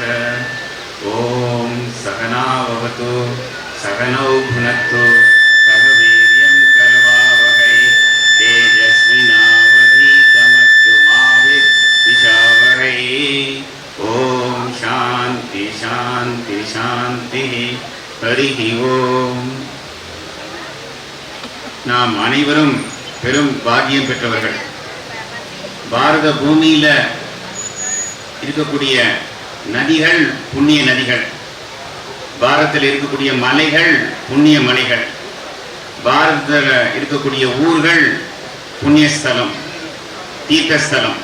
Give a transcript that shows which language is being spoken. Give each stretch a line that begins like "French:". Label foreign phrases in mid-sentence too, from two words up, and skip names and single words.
Sanskrit: ओम सहना भवतु सहनौ भुनक्तु सह वीर्यं करवावहै तेजस्विनावधीतमस्तु मा विद्विषावहै। ओम शांति शांति शांति। हरि ओम।
Tamil: நாம் அனைவரும் பெரும் பாக்கியம் பெற்றவர்கள். பாரத பூமியில இருக்கக்கூடிய நதிகள் புண்ணிய நதிகள், பாரதத்தில் இருக்கக்கூடிய மலைகள் புண்ணிய மலைகள், பாரதத்தில் இருக்கக்கூடிய ஊர்கள் புண்ணியஸ்தலம் தீர்த்தஸ்தலம்.